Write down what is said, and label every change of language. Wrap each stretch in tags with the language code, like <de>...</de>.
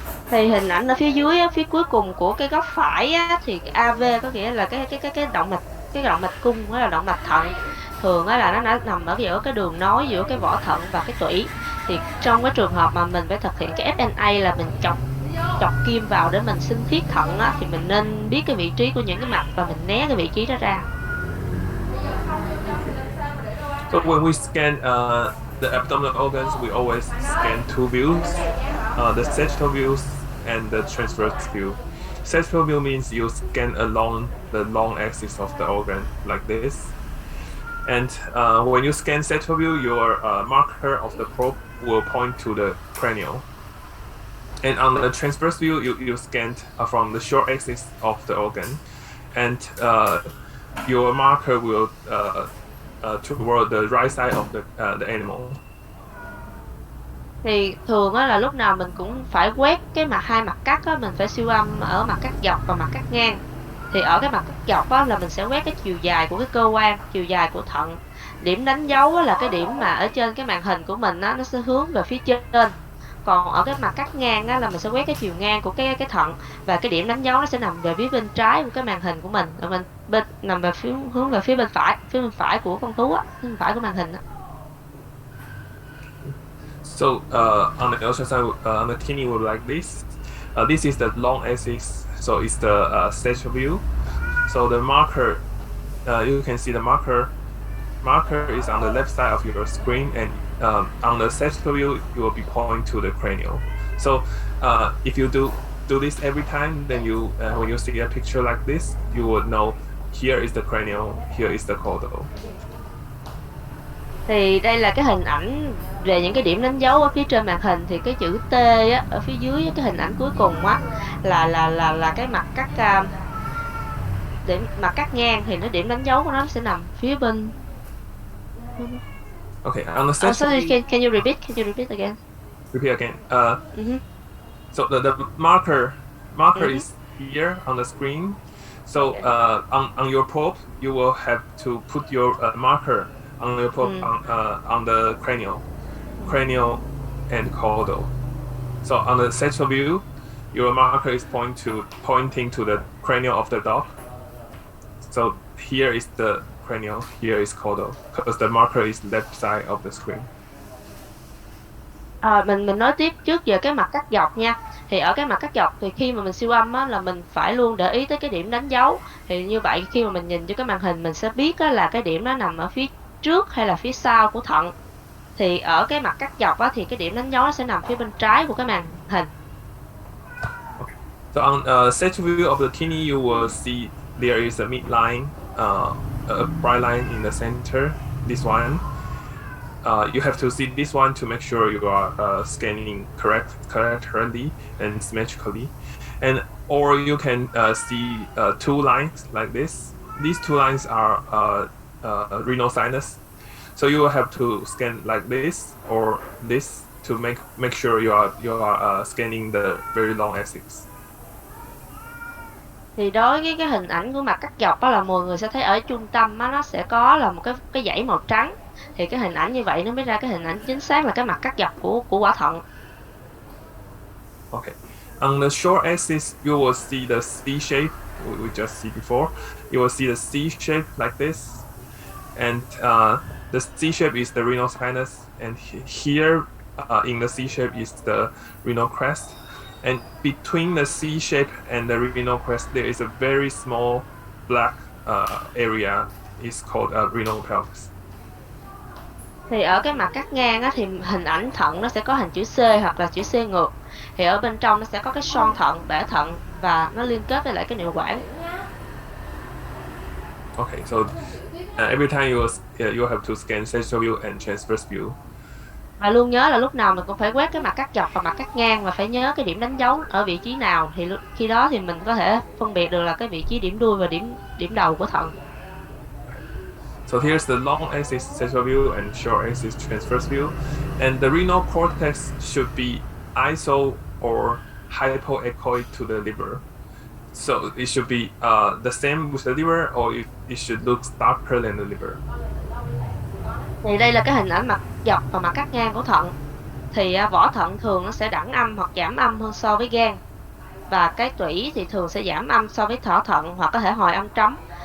<vi>Thì hình ảnh ở phía dưới á, phía cuối cùng của cái góc phải á, thì AV có nghĩa là cái động mạch cung, đó là động mạch thận. Thường á là nó nằm ở giữa cái đường nối giữa cái vỏ thận và cái tủy. Thì trong cái trường hợp mà mình phải thực hiện cái FNA là mình chọc kim vào để mình sinh thiết thận á, thì mình nên biết cái vị trí của những cái mạch và mình né cái vị trí đó ra.</vi> <en>So when we scan the abdominal organs, we always scan two views, the sagittal views and the transverse view. Sagittal view means you scan along the long axis of the organ like this. And when you scan sagittal view, your marker of the probe will point to the cranial. And on the transverse view, you scanned from the short axis of the organ, and your marker will toward the right side of the animal.</en> <vi>Thì thường á là lúc nào mình cũng phải quét cái hai mặt cắt á, mình phải siêu âm ở mặt cắt dọc và mặt cắt ngang. Thì ở cái mặt cắt dọc á là mình sẽ quét cái chiều dài của cái cơ quan, chiều dài của thận. Điểm đánh dấu á là cái điểm mà ở trên cái màn hình của mình á, nó sẽ hướng về phía trên. Còn ở cái mặt cắt ngang á là mình sẽ quét cái chiều ngang của cái thận, và cái điểm đánh dấu nó sẽ nằm về phía bên trái của cái màn hình của mình, rồi mình nằm về hướng về phía bên phải của con thú á, phía bên phải của màn hình á.</vi> <en>So on the ultrasound, on the kidney will be like this. This is the long axis, so it's the sagittal view. So the marker, you can see the marker is on the left side of your screen, and on the sagittal view, you will be pointing to the cranial. So if you do this every time, then you when you see a picture like this, you would know here is the cranial, here is the caudal.</en> <vi>Thì đây là cái hình ảnh về những cái điểm đánh dấu ở phía trên màn hình. Thì cái chữ T á, ở phía dưới cái hình ảnh cuối cùng á là cái mặt cắt điểm mặt cắt ngang, thì nó điểm đánh dấu của nó sẽ nằm phía bên.</vi> <en>Okay, on the sagittal. Sorry, can you repeat again? Repeat again. So the marker is here on the screen. So on your probe, you will have to put your marker on your probe on the cranial and caudal. So on the sagittal view, your marker is pointing to the cranial of the dog. So here is the cranial, here is caudal, because the marker is left side of the screen.</en> <vi>Mình nói tiếp trước về cái mặt cắt dọc nha. Thì ở cái mặt cắt dọc thì khi mà mình siêu âm á, là mình phải luôn để ý tới cái điểm đánh dấu. Thì như vậy khi mà mình nhìn vô cái màn hình mình sẽ biết á, là cái điểm nó nằm ở phía trước hay là phía sau của thận. Thì ở cái mặt cắt dọc á, thì cái điểm đánh dấu nó sẽ nằm phía bên trái của cái màn hình.</vi> <en>So on second view of the kidney, you will see there is a midline, a bright line in the center. This one, you have to see this one to make sure you are scanning correctly and symmetrically, and or you can see two lines like this. These two lines are renal sinus. So you will have to scan like this or this to make sure you are scanning the very long axis.</en> <vi>Thì đối với cái hình ảnh của mặt cắt dọc đó là mọi người sẽ thấy ở trung tâm á, nó sẽ có là một cái dãy màu trắng. Thì cái hình ảnh như vậy nó mới ra cái hình ảnh chính xác là cái mặt cắt dọc của quả thận.</vi> <en>Okay. On the short axis, you will see the C shape we just see before. You will see the C shape like this, and the C shape is the renal sinus, and here in the C shape is the renal crest. And between the C shape and the renal crest, there is a very small black area. It's called renal pelvis.</en> <vi>Thì ở cái mặt cắt ngang á, thì hình ảnh thận nó sẽ có hình chữ C hoặc là chữ C ngược. Thì ở bên trong nó sẽ có cái son thận, bể thận và nó liên kết với lại cái niệu quản.</vi> <en>Okay, so every time you have to scan central view and transverse view.</en> <vi>Và luôn nhớ là lúc nào mình cũng phải quét cái mặt cắt dọc và mặt cắt ngang và phải nhớ cái điểm đánh dấu ở vị trí nào, thì khi đó thì mình có thể phân biệt được là cái vị trí điểm đuôi và điểm đầu của thận.</vi> <en>So here's the long axis central view and short axis transverse view, and the renal cortex should be iso or hypoechoic to the liver. So it should be the same with the liver, or it should look darker than the liver.</en> <vi>Thì đây là cái hình ảnh mặt dọc và mặt cắt ngang của thận. Thì vỏ thận thường nó sẽ đẳng âm hoặc giảm âm hơn so với gan. Và cái tủy thì thường sẽ giảm âm so với thỏ thận hoặc có thể hồi âm trống.</vi>